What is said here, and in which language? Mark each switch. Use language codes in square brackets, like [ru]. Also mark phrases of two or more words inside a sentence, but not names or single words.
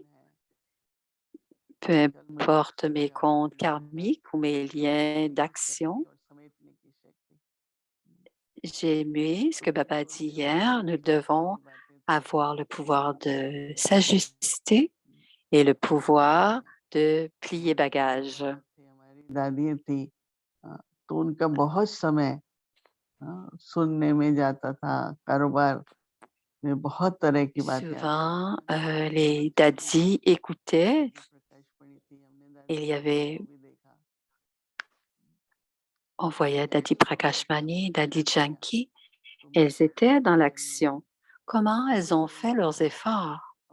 [fr] Peu importe mes comptes karmiques ou mes liens d'action. J'ai aimé ce que Baba a dit hier. Nous devons avoir le pouvoir de s'ajuster et le pouvoir de plier bagage. [hi] दादी थी तो उनका बहुत समय सुनने में जाता था, कारोबार में बहुत तरह की बातें [fr] Souvent, les dadis écoutaient. Il y avait, on voyait Dadi Prakashmani, Dadi Janki. Elles étaient dans l'action. Comment elles ont fait leurs efforts?